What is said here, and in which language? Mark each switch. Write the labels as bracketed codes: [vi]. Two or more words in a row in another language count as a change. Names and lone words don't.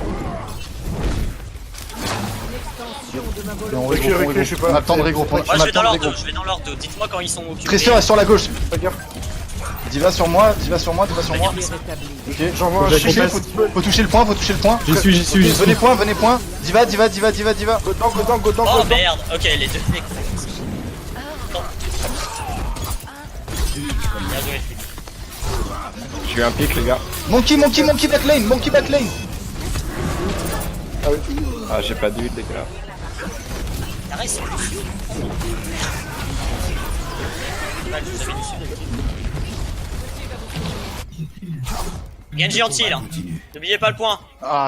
[fr] Et on Recule, regroupe, recule, je sais pas. on a le temps de regrouper. Moi, On je a vais le dans temps de l'ordre 2. regrouper. Je vais dans l'ordre 2. Dites-moi quand ils sont occupés. Tresseur est sur la gauche. Fais gaffe. Diva sur moi, Diva sur moi, Diva sur moi. Ok, J'envoie un faut shield. faut toucher le point, faut toucher le point. J'y suis. Venez point, venez point. Diva. [en] Go down. [fr] Oh merde. Ok, les deux mecs. Non. Bien joué. J'ai eu un pic, les gars. [en] Monkey backlane, monkey backlane. [fr] Ah, j'ai pas d'huile, les gars. Arrête, c'est dessus. Vous avez dessus d'habitude. Genji anti-heal, hein. N'oubliez pas le point. Ah,